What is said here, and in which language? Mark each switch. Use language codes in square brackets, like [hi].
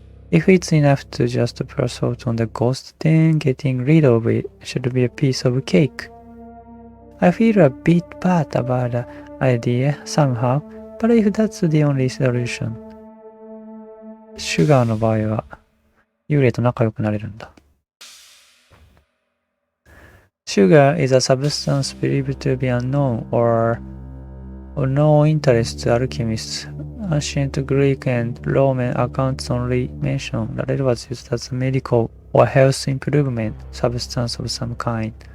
[en] If it's enough to just pour salt on the ghost, then getting rid of it should be a piece of cake. I feel a bit bad about the idea somehow, but if that's the only solution. [ja] シュガーの場合は幽霊と仲良くなれるんだ。 [en] Sugar is a substance believed to be unknown or of no interest to alchemists. Ancient Greek and Roman accounts only mention that it was used as a medical or health improvement substance of some kind.